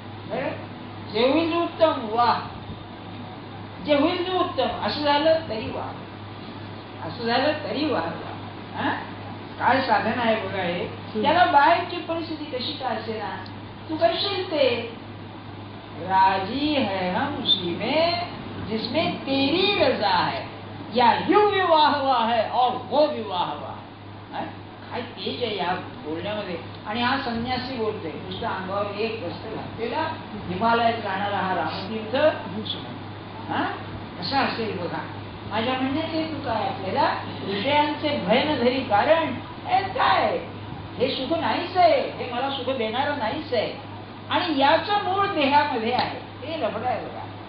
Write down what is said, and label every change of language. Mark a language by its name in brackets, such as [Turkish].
[Marathi] जे होईल ते उत्तम, वाह, जे होईल ते उत्तम, असं झालं तरी वाह, असं झालं तरी वाह. काय साधन आहे बघा हे. त्याला बाहेरची परिस्थिती कशी का असे ना, तू करशील ते. [Hindi] राजी है हम उसी में जिसमें तेरी रजा है, या यू विवाह हुआ है और वो विवाह हुआ है. [Marathi] काय तेज आहे या बोलण्यामध्ये. आणि हा संन्यासी बोलतोय, नुसतं अंगावर एक वस्त्र घातलेला, हिमालयात राहणारा हा रामतीर्थ भूषण. कसा असेल बघा. माझ्या म्हणण्यात हेतू काय, आपल्याला विषयांचे भय न धरी, कारण काय हे सुख नाहीच आहे, हे मला सुख देणारं नाहीच आहे, आणि याचं मूळ देहामध्ये आहे. हे लफड आहे बघा.